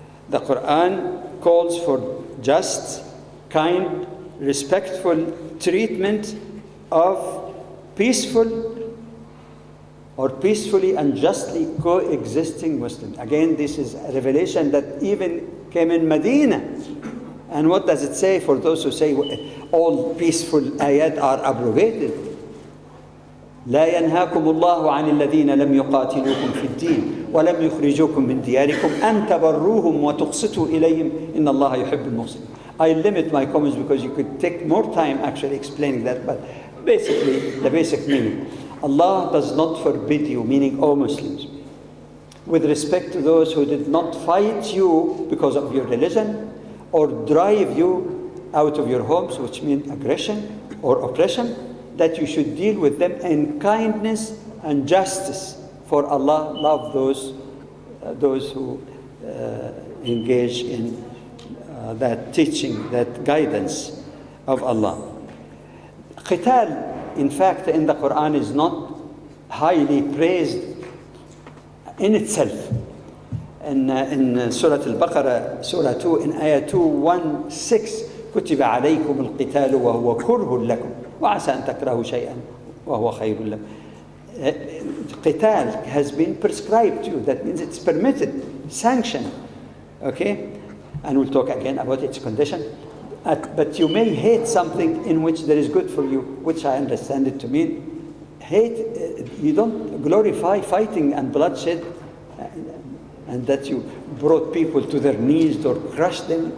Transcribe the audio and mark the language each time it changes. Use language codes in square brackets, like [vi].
[en] The Quran calls for just, kind, respectful treatment of peaceful or peacefully and justly coexisting Muslims. Again, this is a revelation that even came in Medina. And what does it say for those who say all peaceful ayat are abrogated? [ar] لا ينهاكم الله عن الذين لم يقاتلوكم في الدين ولم يخرجوكم من دياركم أن تبروهم وتقسطوا إليهم إن الله يحب المقسطين. [en] I limit my comments because you could take more time actually explaining that, but basically the basic meaning. Allah does not forbid you, meaning all Muslims, with respect to those who did not fight you because of your religion or drive you out of your homes, which means aggression or oppression, that you should deal with them in kindness and justice. For Allah loves those who engage in that teaching, that guidance of Allah. Qital, in fact, in the Quran is not highly praised in itself. In Surah Al-Baqarah, Surah 2, in Ayah 216, [ar] كتب عليكم القتال وهو كره لكم وعسى أن تكرهوا شيئا وهو خير لكم. [en] Qital has been prescribed to you. That means it's permitted, sanctioned. Okay? And we'll talk again about its condition. But you may hate something in which there is good for you, which I understand it to mean. Hate, you don't glorify fighting and bloodshed, and that you brought people to their knees or crushed them.